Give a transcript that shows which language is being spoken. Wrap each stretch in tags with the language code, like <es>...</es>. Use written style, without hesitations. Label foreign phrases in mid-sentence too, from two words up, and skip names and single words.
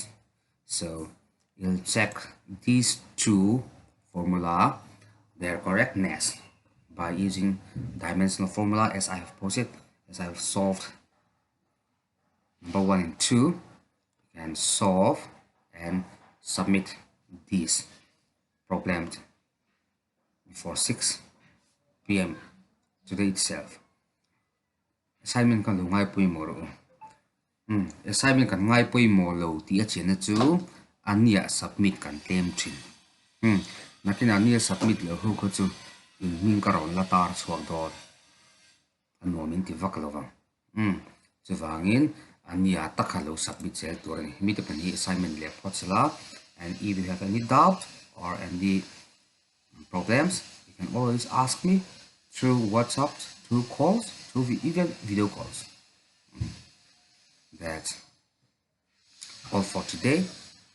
<en>So you'll check these 2 formula, their correctness, by using dimensional formula as I have posted, as I have solved number 1 and 2. You can solve and submit these problems before 6 p.m. today itself.</en> <lus>Assignment kan lo ngai pui mo ro. Assignment kan ngai pui mo lo ti a chen chu ania submit kan tem thin. Nakin ania submit lo ho ko chu in min ka ron la tar chuak dor. Ano min ti vak lo wang. Chu wangin ania takhalo submit sel tur ni mi te pani assignment le photla.</lus> <en>And if you have any doubt or any problems, you can always ask me through WhatsApp, through calls, through even video calls. That's all for today.</en>